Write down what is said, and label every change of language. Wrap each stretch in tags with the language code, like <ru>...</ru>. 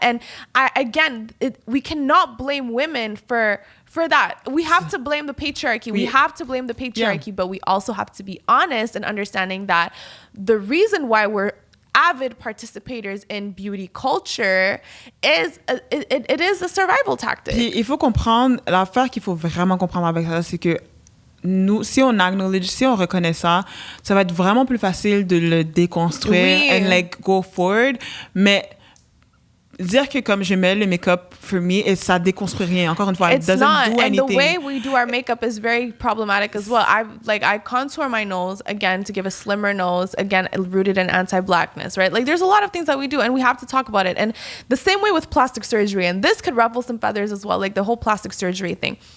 <en>And we cannot blame women for that. We have to blame the patriarchy. We have to blame the patriarchy, but we also have to be honest in understanding that the reason why we're avid participators in beauty culture is it is a survival tactic.</en> <fr>Puis il faut comprendre, l'affaire qu'il faut vraiment comprendre avec ça, c'est que nous, si on acknowledge, si on reconnaît ça, ça va être vraiment plus facile de le déconstruire</fr> <en>and like go forward.</en> <fr>Mais dire que comme je mets le make-up for me, et ça déconstruit rien. Encore une fois,</fr> <en>it doesn't do anything. And the way we do our makeup is very problematic as well. I contour my nose again to give a slimmer nose, again rooted in anti-Blackness, right? Like there's a lot of things that we do, and we have to talk about it. And the same way with plastic surgery, and this could ruffle some feathers as well, like the whole plastic surgery thing.</en>